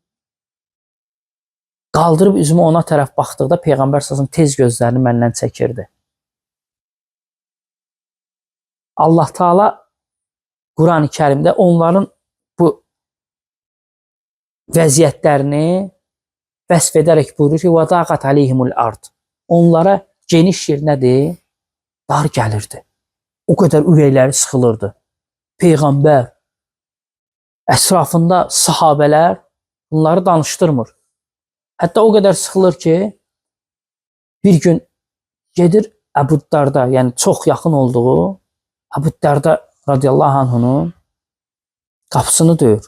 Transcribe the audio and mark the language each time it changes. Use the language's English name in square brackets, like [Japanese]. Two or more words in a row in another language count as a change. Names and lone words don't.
[Azerbaijani] Qaldırıb üzümü ona tərəf baxdıqda Peyğəmbər sallallahu tez gözlərini məndən çəkirdi. Allah Taala Quran-ı Kərimdə onların bu vəziyyətlərini vəsf edərək buyurur ki, [Arabic] وَدَاقَتْ عَلَيْهِمُ الْأَرْضِ [Azerbaijani] Onlara geniş yer nədir? Dar gəlirdi. O qədər ürəkləri sıxılırdı. Peyğəmbər, ətrafında sahabələr bunları danışdırmır. Hətta o qədər sıxılır ki, bir gün gedir Əbu Darda, yəni çox yaxın olduğu Əbu Darda radiyallahu anhunun qapısını döyür.